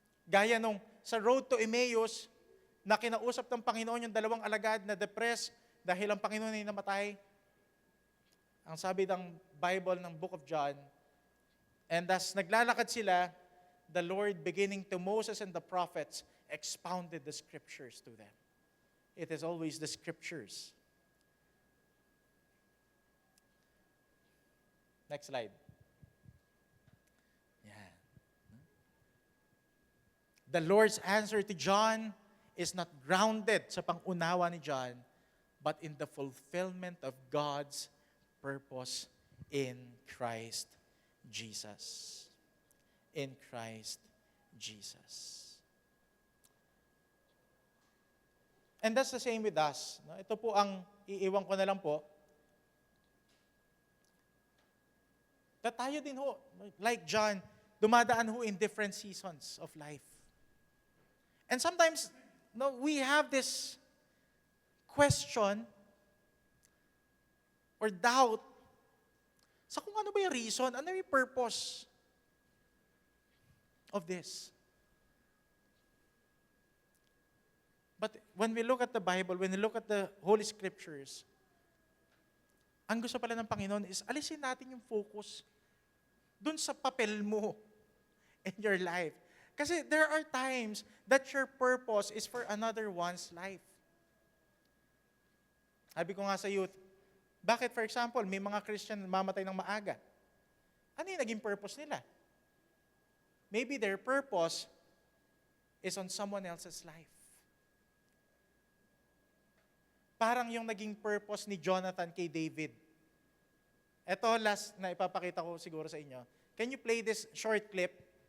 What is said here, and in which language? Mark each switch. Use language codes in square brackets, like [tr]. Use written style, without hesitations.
[tl] Gaya nung sa road to Emmaus, na kinausap ng Panginoon yung dalawang alagad na depressed dahil ang Panginoon ay namatay. Ang sabi ng Bible ng Book of John, [en] and as [tl] naglalakad sila, [en] the Lord beginning to Moses and the prophets expounded the Scriptures to them. It is always the Scriptures. Next slide. [tl] Yan. [en] The Lord's answer to John is not grounded [tl] sa pangunawa ni John, [en] but in the fulfillment of God's purpose in Christ Jesus. In Christ Jesus. And that's the same with us. No? [tl] Ito po ang iiwan ko na lang po. Na tayo din ho, [en] like John, [tl] dumadaan ho [en] in different seasons of life. And sometimes, no, we have this question or doubt [tl] sa kung ano ba yung reason, ano yung [en] purpose of this. But when we look at the Bible, when we look at the Holy Scriptures, [tl] ang gusto pala ng Panginoon is alisin natin yung focus dun sa papel mo [en] in your life. [tl] Kasi [en] there are times that your purpose is for another one's life. Sabi ko nga sa youth, [tl] bakit for example, may mga Christian mamatay ng maaga? Ano yung naging purpose nila? [en] Maybe their purpose is on someone else's life. [tl] Parang yung naging purpose ni Jonathan kay David. [en] Ito last na ipapakita ko siguro sa inyo. Can you play this short clip?